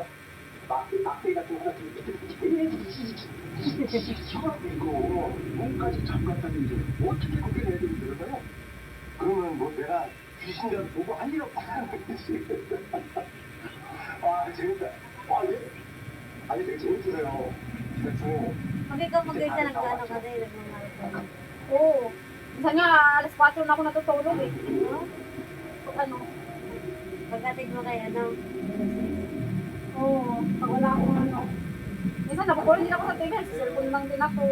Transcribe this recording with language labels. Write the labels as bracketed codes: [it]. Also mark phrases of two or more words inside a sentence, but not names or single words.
[ko] 막대기 같은 거 계속 이거 몸까지 잠갔다는데 어떻게 그렇게 해야 되는 거예요? 그러면 뭐 내가 귀신이라도 보고 할 일 없다는 거지. 아 재밌다. 아니 되게 재밌으세요. 그래서 [tl] Pag ikaw mag-guide ka, nag-ano ka din, nag-ano ka. Oo. Minsan nga, alas 4 na ako natutulog eh. Ano? Pagkatid mo kay ano. Oo. Pag wala akong ano. Minsan nakukulit din ako sa TV. Sa cellphone lang din ako.